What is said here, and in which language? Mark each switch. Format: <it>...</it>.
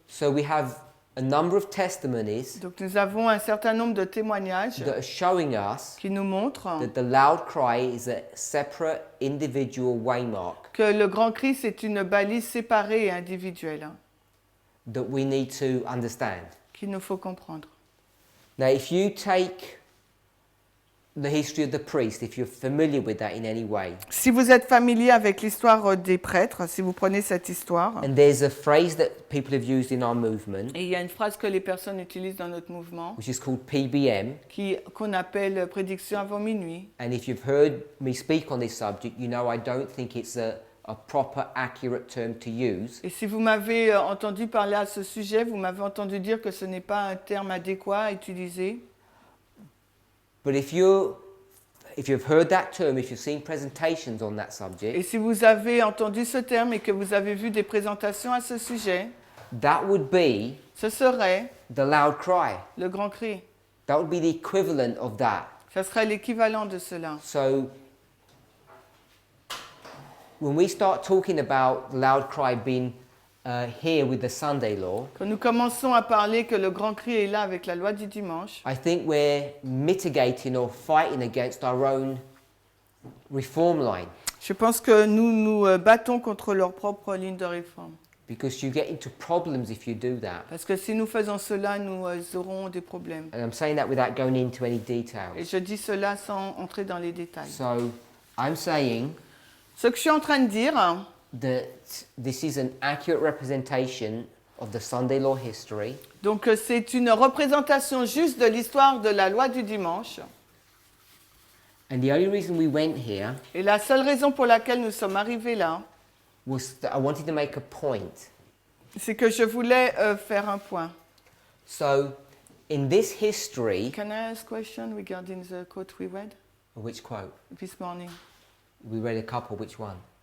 <en>So we have a number of testimonies</en> <fr>Donc nous avons un certain nombre de témoignages</fr> <en>that are showing us</en> <fr>qui nous montrent</fr> <en>that the loud cry is a separate individual waymark</en> <fr>que le grand cri, c'est une balise séparée et individuelle</fr> <en>that we need to understand.</en> <fr>qu'il nous faut comprendre.</fr> <en>Now, if you take the history of the priest, if you're familiar with that in any way,</en> <fr>Si vous êtes familier avec l'histoire des prêtres, si vous prenez cette histoire,</fr> <en>and there's a phrase that people have used in our movement,</en> <fr>et il y a une phrase que les personnes utilisent dans notre mouvement</fr> <en>which is called PBM,</en> <fr>qu'on appelle prédiction avant minuit.</fr> <en>and if you've heard me speak on this subject, you know I don't think it's a proper, accurate term to use.</en> <fr>Et si vous m'avez entendu parler à ce sujet, vous m'avez entendu dire que ce n'est pas un terme adéquat à utiliser.</fr> <en>But if you've heard that term, if you've seen presentations on that</en> <fr>Et</fr> <en>subject,</en> <fr>si vous avez entendu ce terme et que vous avez vu des présentations à ce sujet,</fr> <en>that would be</en> <fr>ce serait</fr> <en>the loud cry.</en> <fr>le grand cri.</fr> <en>That would be the equivalent of that.</en> <fr>Ça serait l'équivalent de cela.</fr> <en>So when we start talking about the loud cry being here with the Sunday law,</en> <fr>Quand nous commençons à parler que le grand cri est là avec la loi du dimanche,</fr> <en>I think we're mitigating or fighting against our own reform line,</en> <fr>je pense que nous nous battons contre leur propre ligne de réforme.</fr> <en>because you get into problems if you do that.</en> <fr>Parce que si nous faisons cela, nous aurons des problèmes.</fr> <en>And I'm saying that without going into any</en> <fr>Et</fr> <en>details.</en> <fr>je dis cela sans entrer dans les détails.</fr> <en>So I'm saying</en> <fr>Ce que je suis en train de dire,</fr> <en>that this is an accurate representation of the Sunday law history,</en> <fr>donc c'est une représentation juste de l'histoire de la loi du dimanche.</fr> <en>and the only reason we went here</en> <fr>Et la seule raison pour laquelle nous sommes arrivés là,</fr> <en>was that I wanted to make a point.</en> <fr>c'est que je voulais faire un point.</fr> <en>So in this history, Can I ask a question regarding the quote we read which quote? this morning? We read a couple, which one?</en>